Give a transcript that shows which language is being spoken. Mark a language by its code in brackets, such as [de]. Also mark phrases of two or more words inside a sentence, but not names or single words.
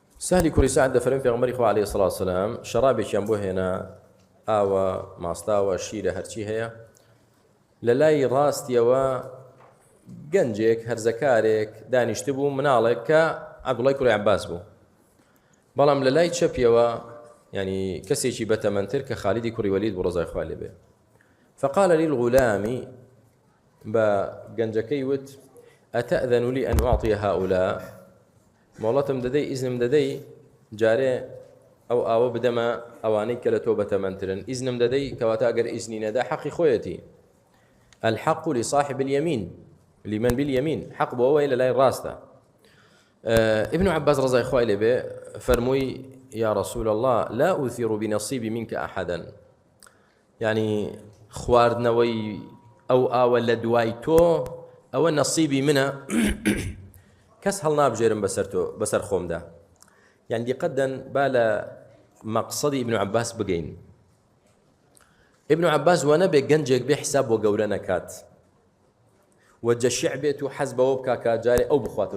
[ckb] سهلی کوڕی سعد دەفەرمێ پێغەمبەری خوا [ar] عەلەیهی سەڵاتو وەسەلام [ckb] شەرابێکیان بۆ هێنا ئاوە ماستاوە شیرە هەرچی هەیە لە لای ڕاستیەوە گەنجێک هەرزەکارێک دانیشت بوو مناڵێک کە عەبدوڵای کوڕی عەباس بوو بەڵام لە لای چەپیەوە ینی کەسێکی بەتەمەنتر کە خالیدی کوڕی وەلید بوو ڕەزای خوا لێبێ [ar] فقال للغلام [ckb] بە گەنجەکەی وت [ar] ئەتەئذەن لي أن أعطي هؤلاء [ckb] مۆڵەتم دەدەی ئیزنم دەدەی جارێ ئەو ئاوە بدەمە ئەوانەی کە لە تۆ بەتەمەنترن ئیزنم دەدەی کەواتە ئەگەر ئیزنی نەدا حەقی خۆیەتی [ar] الحق لصاحب اليمين لمن باليمين [ckb] حق بۆ ئەوەی لە لای ڕاستە ابن عباس [ar] رضي الله عنه [ckb] به فرموي [ar] يا رسول الله لا أثير بنصيبي منك أحدا [ckb] يعني خواردنەوەی ئەو ئاوە لە دوای تۆ ئەوە نەسیبی منە کەس هەڵ نابژێرم بەسەر خۆمدا يعني دیقەتەن با لە مەقسەدی ابن عباس بگەین ابن عباس وە نەبێ گەنجێک بێ حساب بۆ گەورە نەکات وەجەشیع بێت و حەز بەوە بکا کە جارێ ئەو بخواتەوە